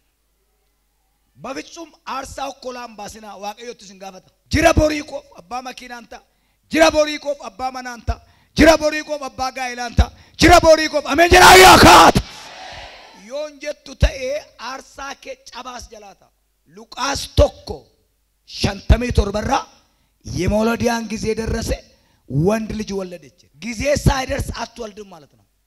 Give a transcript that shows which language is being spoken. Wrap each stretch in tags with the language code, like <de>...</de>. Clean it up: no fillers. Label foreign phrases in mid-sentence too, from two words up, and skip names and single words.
<om>Bafitsum aarsaa okkolaan baasinaa Waaqayyotti sin gaafata. Jira borii koof abbaa makiinaan ta'a. Jira borii koof abbaa manaan ta'a. Jira borii koof abbaa gaa'ilaan ta'a. Jira borii koof ameen jedhaa yaa kaata. Yoon jettu ta'ee aarsaa kee cabaas jalaa ta'a.</om> <am>Luqaas tokko 57 የመውለዲያን ጊዜ ደረሰ ወንድ ልጅ ወለደች ጊዜ ሳይደርስ አትወልድም ማለት ነው</am>